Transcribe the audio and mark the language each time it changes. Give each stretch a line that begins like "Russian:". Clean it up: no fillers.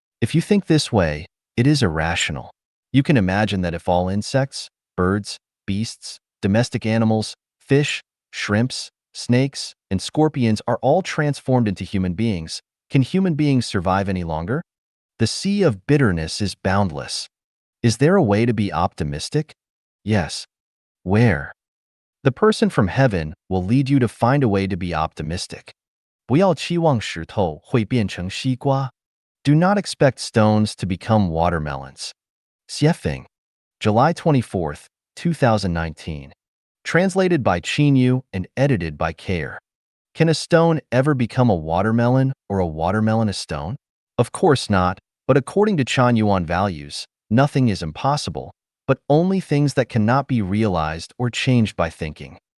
English: If you think this way, it is irrational. You can imagine that if all insects, birds, beasts, domestic animals, fish, shrimps, snakes, and scorpions are all transformed into human beings, can human beings survive any longer? The sea of bitterness is boundless. Is there a way to be optimistic? Yes. Where? The person from heaven will lead you to find a way to be optimistic.
Chinese: 不要期望石头会变成西瓜.
English: Do not expect stones to become watermelons. Xiefeng, July 24th, 2019. Translated by Chinyu and edited by Kair. Can a stone ever become a watermelon or a watermelon a stone? Of course not, but according to Chanyuan values, nothing is impossible, but only things that cannot be realized or changed by thinking.